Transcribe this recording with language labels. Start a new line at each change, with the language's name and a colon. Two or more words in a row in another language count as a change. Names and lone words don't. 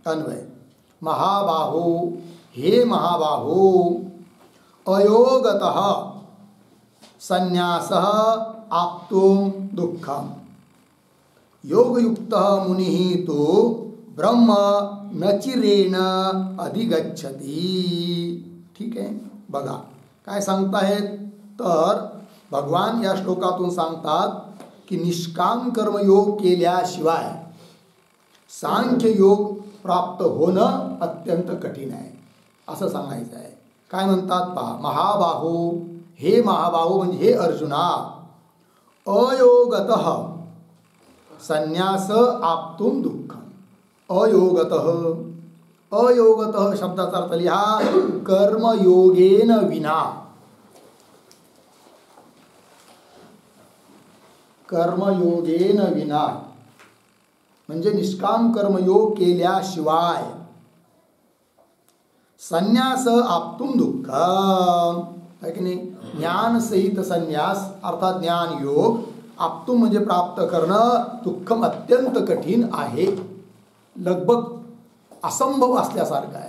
Sanskrit: अन्वय महाबाहो हे महाबाहो अयोगतः संन्यासः आप्तुं दुःखम योगयुक्तः मुनिः तो ब्रह्म न चिरेण अधिगच्छति.
Marathi: ठीक आहे. बघा काय सांगताहेत तर भगवान या श्लोकातून सांगतात की निष्काम कर्मयोग केल्याशिवाय सांख्य योग प्राप्त होणं अत्यंत कठीण आहे असं सांगायचं आहे. काय म्हणतात पहा,
Sanskrit: महाबाहो हे महाबाहो
Marathi: म्हणजे हे अर्जुना
Sanskrit: अयोगतः संन्यास आप्तुं दुःखम. अयोगतः अयोगतः
Marathi: शब्दाचा अर्थ लिहा
Sanskrit: कर्मयोगेन विना. कर्मयोगेन विना
Marathi: म्हणजे निष्काम कर्मयोग केल्याशिवाय
Sanskrit: संन्यास आप्तुं दुःखम
Marathi: है की नाही. ज्ञान सहित संन्यास अर्थात ज्ञान योग आप्तुं म्हणजे प्राप्त करणं दुःखम अत्यंत कठीण आहे, लगभग असंभव असल्यासारखं आहे.